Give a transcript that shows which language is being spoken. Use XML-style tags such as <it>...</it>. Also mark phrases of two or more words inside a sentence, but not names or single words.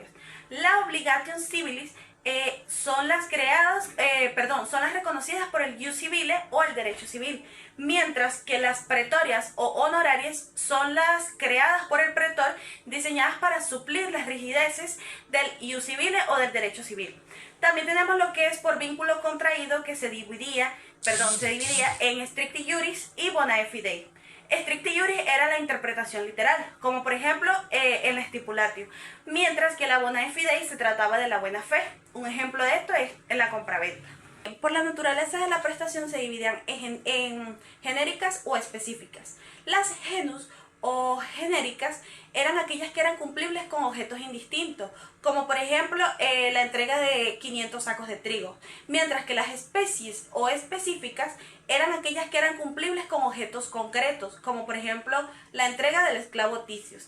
<es>La</es> <la>obligation civilis</la> <es>son las reconocidas por el</es> <la>ius civile</la> <es>o el derecho civil, mientras que las pretorias o honorarias son las creadas por el pretor, diseñadas para suplir las rigideces del</es> <la>ius civile</la> <es>o del derecho civil. También tenemos lo que es por vínculo contraído, que se dividía en</es> <la>stricti juris</la> <es>y</es> <la>bonae fidei. Stricti juris</la> <es>era la interpretación literal, como por ejemplo el stipulatio, mientras que la</es> <la>bonae fidei</la> <es>se trataba de la buena fe. Un ejemplo de esto es en la compraventa. Por la naturaleza de la prestación se dividían en genéricas o específicas. Las genus o genéricas eran aquellas que eran cumplibles con objetos indistintos, como por ejemplo la entrega de 500 sacos de trigo, mientras que las especies o específicas eran aquellas que eran cumplibles con objetos concretos, como por ejemplo la entrega del esclavo Ticius.</es>